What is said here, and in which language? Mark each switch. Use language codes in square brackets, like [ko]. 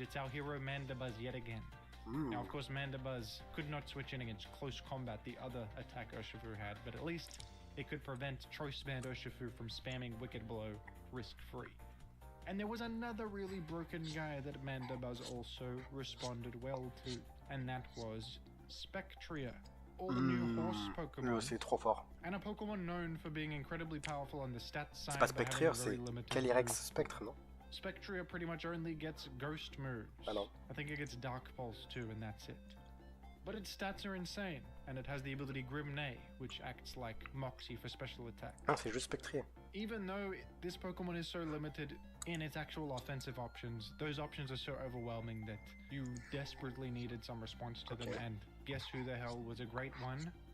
[en] It's our hero Mandibuzz yet again. Now of course Mandibuzz could not switch in against close combat the other attack Urshifu had, but at least it could prevent Choice Band Urshifu from spamming Wicked Blow risk-free. And there was another really broken guy that Mandibuzz also responded well to, and that was Spectria. All new horse Pokemon. [fr] C'est trop fort. [en] And a Pokemon known for being incredibly powerful on the stats side. [fr] C'est pas Spectria, c'est Calyrex Spectre, non? [en] Spectria pretty much only gets ghost moves. [fr] Ah non. [en] I think it gets Dark Pulse too, and that's it. But its stats are insane, and it has the ability Grim Neigh, which acts like Moxie for special attack. [fr] Ah, c'est juste Spectria. [en] Even though this Pokemon is so limited in its actual offensive options, those options are so overwhelming that you desperately needed some response to them, and guess who the hell was a great one?